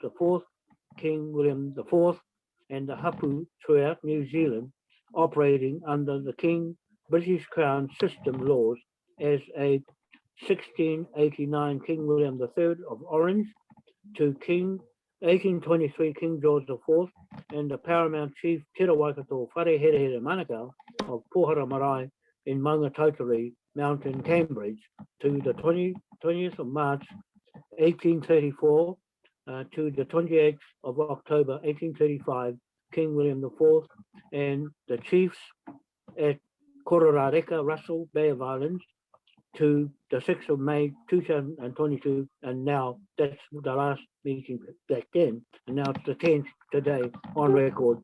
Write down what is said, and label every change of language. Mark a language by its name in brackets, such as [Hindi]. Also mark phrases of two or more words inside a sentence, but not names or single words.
[English] IV, King William IV, and the hapu throughout New Zealand, operating under the British Crown system laws as a 1689 King William III of Orange to 1823 King George IV, and the paramount chief Tira Waikato Whare Here Here Manukau of Pohara Marae in Maungatautari Mountain, Cambridge, to the 20th of March, 1834, to the 28th of October, 1835, King William IV, and the chiefs at Kororareka, Russell, Bay of Islands, to the 6th of May 2022, and now that's the last meeting back then, and now it's the 10th today on record.